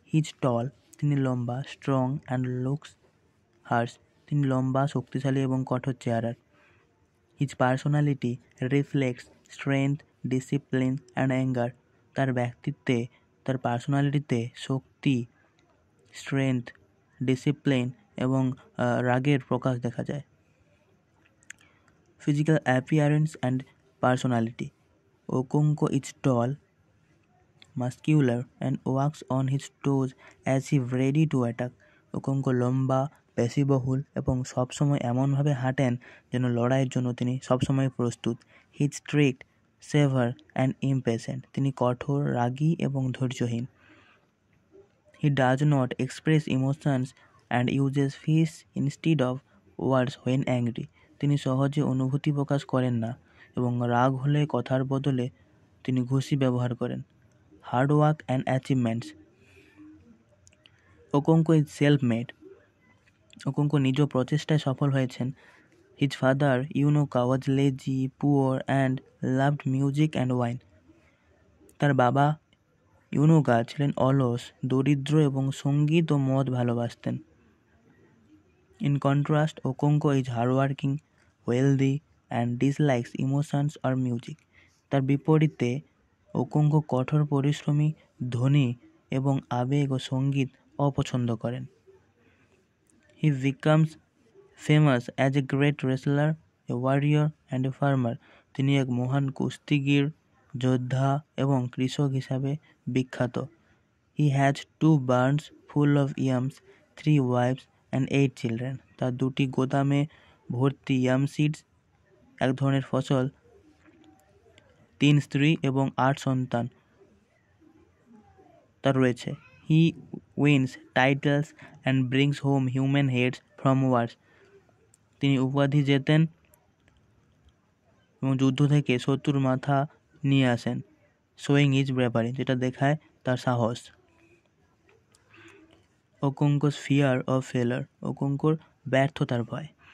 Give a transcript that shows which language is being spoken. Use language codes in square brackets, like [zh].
[en] his tall, [bn] তিনি লম্বা, [en] strong and looks harsh, [bn] তিনি লম্বা, শক্তিশালী এবং কঠোর চেহারার। [en] His personality reflects strength, discipline and anger. [bn] তার ব্যক্তিত্বে, তার পার্সোনালিটিতে শক্তি, স্ট্রেংথ, ডিসিপ্লিন এবং রাগের প্রকাশ দেখা যায়। [en] Physical appearance and personality. Okonkwo is tall, muscular and walks on his toes as if ready to attack. [bn] ওকোঙ্কো লম্বা, পেশিবহুল এবং সবসময় এমনভাবে হাঁটেন যেন লড়াইয়ের জন্য তিনি সবসময় প্রস্তুত। [en] His strict, severe and impatient. [bn] তিনি কঠোর, রাগী এবং ধৈর্যহীন। [en] He does not express emotions and uses fists instead of words when angry. [bn] তিনি সহজে অনুভূতি প্রকাশ করেন না এবং রাগ হলে কথার বদলে তিনি ঘুষি ব্যবহার করেন। [en] Hard work and achievements. Okonkwo is self made. [bn] ওকোঙ্কো নিজ প্রচেষ্টায় সফল হয়েছেন। [en] His father Unoka was lazy, poor and loved music and wine. [bn] তার বাবা ইউনোকা ছিলেন অলস, দরিদ্র এবং সঙ্গীত ও মদ ভালোবাসতেন। [en] In contrast, Okonkwo is hardworking, wealthy, and dislikes emotions or music. [bn] তার বিপরীতে ওকোঙ্কো কঠোর পরিশ্রমী, ধনী এবং আবেগ ও সঙ্গীত অপছন্দ করেন। [en] He becomes famous as a great wrestler, a warrior, and a farmer. [bn] তিনি এক মহান কুস্তিগীর, যোদ্ধা এবং কৃষক হিসাবে বিখ্যাত। [en] He has 2 barns full of yams, 3 wives and 8 children. [bn] তার 2টি গোদামে ভর্তি ইয়াম সিডস, এক ধরনের ফসল, 3 স্ত্রী এবং 8 সন্তান তার রয়েছে। [en] He wins titles and brings home human heads from wars. [bn] তিনি উপাধি জেতেন এবং যুদ্ধ থেকে শত্রুর মাথা নিয়ে আসেন। [en] showing his bravery, [bn] যেটা দেখায় তার সাহস। [en] Okonkwo's fear of failure. [bn] ওকোঙ্কোর ব্যর্থতার ভয়।